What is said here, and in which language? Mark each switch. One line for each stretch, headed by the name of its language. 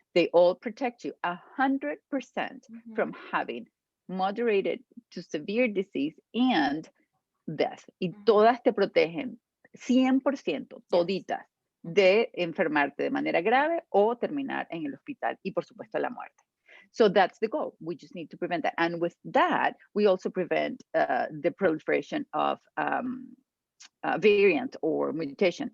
English: They all protect you 100% from having moderated to severe disease and death.
Spanish: Y todas te protegen 100%, toditas, de enfermarte de manera grave o terminar en el hospital y por supuesto la muerte.
English: So that's the goal. We just need to prevent that. And with that, we also prevent the proliferation of variant or mutation.